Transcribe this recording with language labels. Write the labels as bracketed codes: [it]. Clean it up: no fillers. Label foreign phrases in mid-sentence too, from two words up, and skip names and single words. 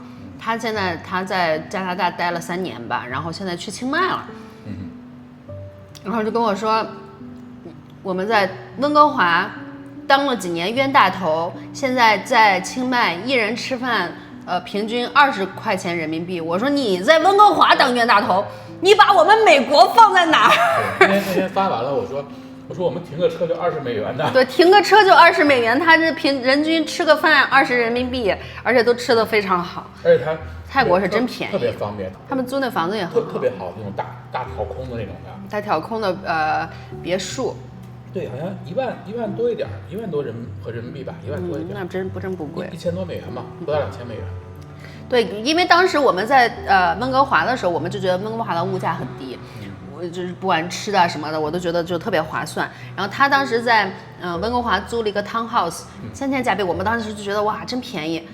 [zh] 他現在在加拿大待了3年吧，然後現在去清邁了。然後就跟我說，我們在溫哥華當了幾年冤大頭，現在在清邁一人吃飯，平均20塊錢人民幣。我說你在溫哥華當冤大頭，你把我们美国放在哪儿？那天发完了，我说我们停个车就$20的。对，停个车就$20，他这平人均吃个饭20人民币，而且都吃得非常好。而且泰国是真便宜，特别方便。他们租那房子也很好，特别好，那种大挑空的那种的。带挑空的別墅。对，好像1 萬多一點，1萬多人民幣吧，1萬多一點。那真不貴，1000多美元嘛，不到2000美元。对，因為當時我們在溫哥華的時候，我們就覺得溫哥華的物價很低，就是不管吃的什麼的，我都覺得就特別划算。然後他當時在溫哥華租了一個 townhouse，3000加幣，我們當時就覺得哇，真便宜。